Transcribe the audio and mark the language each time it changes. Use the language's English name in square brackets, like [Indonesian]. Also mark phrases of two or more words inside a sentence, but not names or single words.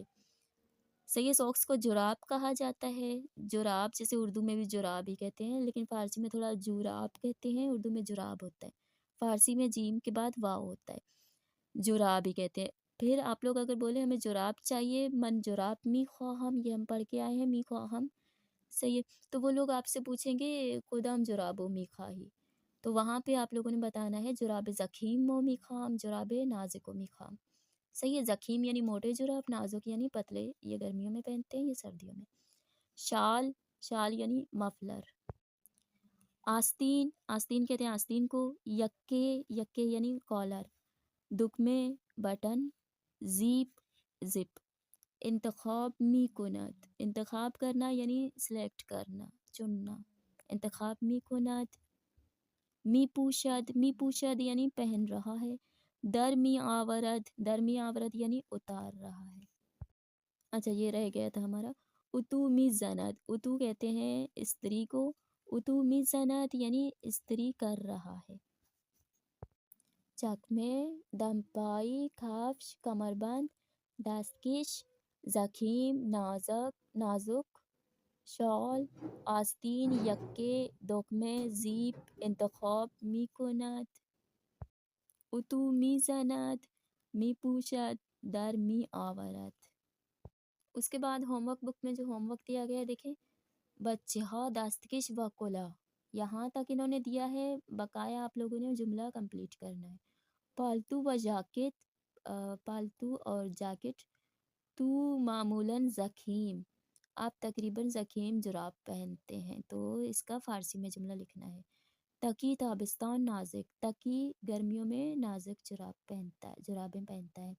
[Urdu] صحیح، ساکس کو جراب کہا جاتا ہے، جراب جیسے اردو میں بھی جراب ہی کہتے ہیں، لیکن فارسی میں تھوڑا جوراب کہتے ہیں، اردو میں جراب ہوتا ہے، فارسی میں جیم کے بعد واو ہوتا ہے، جراب ہی کہتے ہیں۔ پھر آپ لوگ اگر بولے ہمیں جراب چاہیے، [Persian] من جراب می خواہم، [Urdu] یہ ہم پڑھ کے آئے ہیں [Persian] می خواہم، [Urdu] صحیح ہے، تو وہ لوگ آپ سے پوچھیں گے [Persian] کدام جرابو می خواہی، [Urdu] تو وہاں پہ آپ لوگوں نے بتانا ہے [Persian] جراب زخیم و می خواہم، جراب نازک و می خواہم۔ [Urdu] صحیح ہے، زخیم یعنی موٹے جراب، نازک یعنی پتلے، یہ گرمیوں میں پہنتے ہیں، یہ سردیوں میں۔ شال، شال یعنی مفلر۔ آستین، آستین کہتے ہیں آستین کو۔ یکے، یکے یعنی کالر۔ دکمے، بٹن۔ زیپ، زپ۔ [Persian] انتخاب می کند، [Urdu] انتخاب کرنا یعنی سلیکٹ کرنا، چننا، [Persian] انتخاب می کند۔ می پوشد، می پوشد [Urdu] یعنی پہن رہا ہے۔ [Persian] در می آورد، در می آورد [Urdu] یعنی اتار رہا ہے۔ اچھا، یہ رہ گیا تھا ہمارا [Persian] اتو می زند، [Urdu] اتو کہتے ہیں استری کو، [Persian] اتو می زند [Urdu] یعنی استری کر رہا ہے۔ [Persian] چکمے، دمپائی، کفش، کمر بند، دستکش، زخیم، نازک، نازک، شال، آستین، یکے، دکمے، زیپ، انتخاب می کند، اتو می زند، می پوشد، در می آورد۔ [Urdu] اس کے بعد ہوم ورک بک میں جو ہوم ورک دیا گیا ہے، دیکھیں، [Persian] بچہ ہا دستکش و کلا، [Urdu] یہاں تک انہوں نے دیا ہے، بقایا آپ لوگوں نے جملہ کمپلیٹ کرنا ہے۔ پالتو و جاکٹ، پالتو اور جیکٹ، تو معمولاً ضخیم، آپ تقریباً ضخیم جراب پہنتے ہیں، تو اس کا فارسی میں جملہ لکھنا ہے [Persian] تقی تابستان نازک، [Urdu] تقی گرمیوں میں نازک جرابیں پہنتا ہے۔